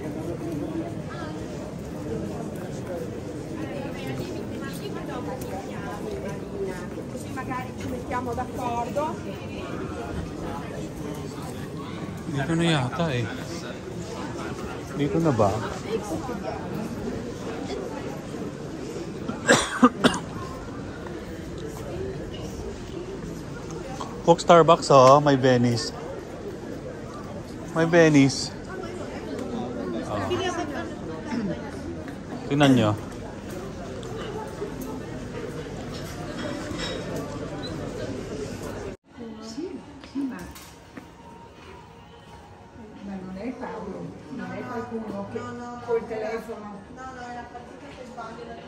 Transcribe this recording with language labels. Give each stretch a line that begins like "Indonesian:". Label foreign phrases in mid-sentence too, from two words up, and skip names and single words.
Italian: Così magari ci mettiamo d'accordo.
Filipino: Dito na yata eh. Dito na ba? Coke Starbucks oh, may Venice. May Venice. Oh. Tingnan nyo.
Italian: Ma non è Paolo, non è qualcuno che col telefono. No, è la partita che sbaglia la